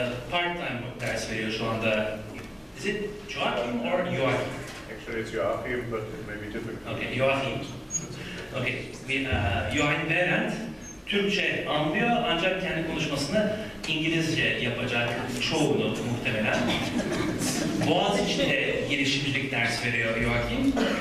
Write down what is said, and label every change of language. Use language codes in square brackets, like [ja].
[tr] Part-time ders veriyor şu anda. [en] Is it Joachim or Joachim? Actually it's Joachim, but it may be difficult. Okay, Joachim. [tr] Okay, Joachim Behrendt Türkçe anlıyor ancak kendi konuşmasını İngilizce yapacak çoğunu muhtemelen. Boğaziçi'de girişimcilik ders veriyor Joachim.